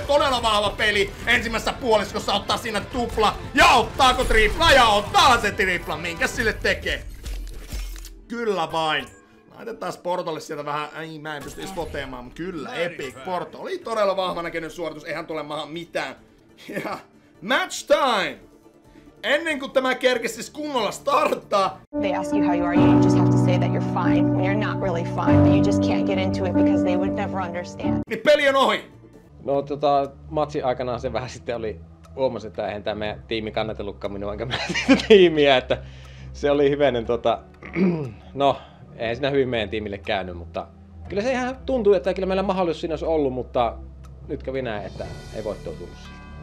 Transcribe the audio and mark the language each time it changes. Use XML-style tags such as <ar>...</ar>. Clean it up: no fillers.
<fi>Todella vahva peli ensimmäisessä puoliskossa, ottaa siinä tupla, ja ottaako tripla, ja ottaa se tripla, minkä sille tekee. Kyllä vain. Laitetaan Portolle sieltä vähän, mä en pysty edes voteamaan, mutta kyllä, Epic Porto oli todella vahva näköinen suoritus, eihän tule maahan mitään. Ja match time! Ennen kuin tämä kerkesi siis kunnolla starttaa.</fi> <en>They ask you how you are, you just have to say that you're fine when you're not really fine, but you just can't get into it because they would never understand.</en> <fi>Niin peli on ohi. No matsin aikana se vähän sitten oli, huomasin, että eihän tämä meidän tiimi kannatellutkaan minua enkä meidän tiimiä, että se oli hivenen no, eihän siinä hyvin meidän tiimille käynyt, mutta kyllä se ihan tuntui, että kyllä meillä mahdollisuus siinä olisi ollut, mutta nyt kävi näin, että ei voittoa tullut.</fi>